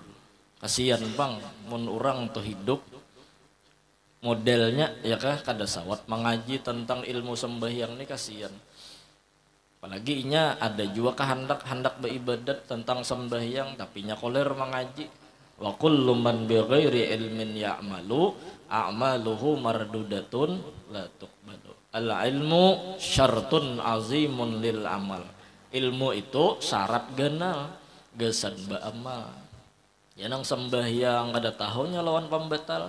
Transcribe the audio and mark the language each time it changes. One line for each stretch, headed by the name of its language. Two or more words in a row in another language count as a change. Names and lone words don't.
Banjar: Kasihan bang, mun orang tuh hidup modelnya ya kah kada sawat mengaji tentang ilmu sembahyang ini kasihan. Apalagi inya ada juga hendak beribadat tentang sembahyang tapi nya koler mengaji.
Arabic: وكل من بغير علم يعمل أعماله مردودة لا تقبل. العلم شرط عظيم للعمل.
Banjar: Ilmu itu syarat ganal gesan ba amal. Ya nang sembahyang kada tahunya lawan pembatal.